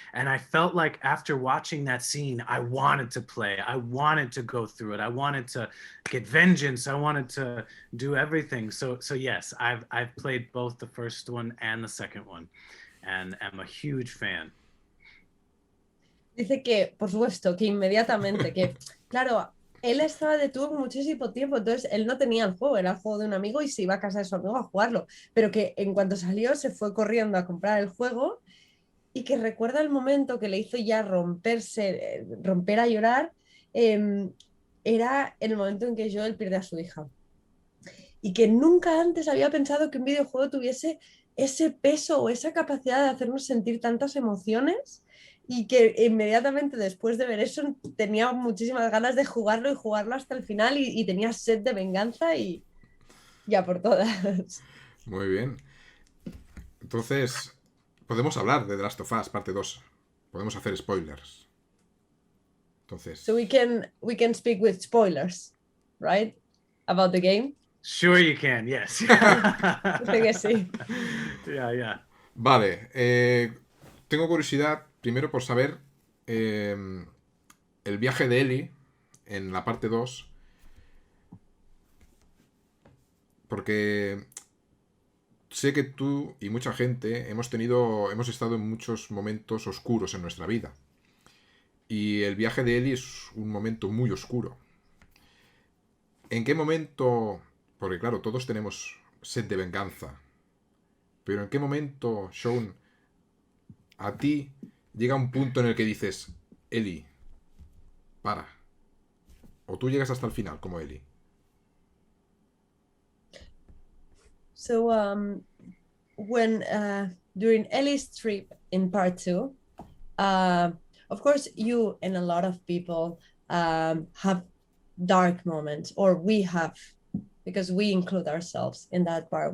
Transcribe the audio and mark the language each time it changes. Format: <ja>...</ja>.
<en>And I felt like after watching that scene, I wanted to play, I wanted to go through it, I wanted to get vengeance, I wanted to do everything. So yes, I've played both the first one and the second one, and I'm a huge fan.</en> <es>Dice que, por supuesto, que inmediatamente, que claro, él estaba de tour muchísimo tiempo, entonces él no tenía el juego, era el juego de un amigo y se iba a casa de su amigo a jugarlo, pero que en cuanto salió se fue corriendo a comprar el juego y que recuerda el momento que le hizo ya romper a llorar, era el momento en que Joel pierde a su hija. Y que nunca antes había pensado que un videojuego tuviese ese peso o esa capacidad de hacernos sentir tantas emociones. Y que inmediatamente después de ver eso tenía muchísimas ganas de jugarlo y jugarlo hasta el final y tenía sed de venganza y ya por todas. Muy bien. Entonces, podemos hablar de The Last of Us, parte 2. Podemos hacer spoilers. Entonces...</es> <en>So we can speak with spoilers, right? About the game. Sure you can, yes.</en> <es>Dice que sí.</es> <en>Yeah.</en> <es>Vale. Tengo curiosidad... Primero por saber el viaje de Ellie en la parte 2. Porque sé que tú y mucha gente hemos estado en muchos momentos oscuros en nuestra vida. Y el viaje de Ellie es un momento muy oscuro. ¿En qué momento? Porque claro, todos tenemos sed de venganza. Pero ¿en qué momento, Shawn, a ti llega un punto en el que dices, Ellie, para? O tú llegas hasta el final, como Ellie.</es> <en>So, when during Ellie's trip in part 2, of course, you and a lot of people have dark moments, or we have, because we include ourselves in that part.</en>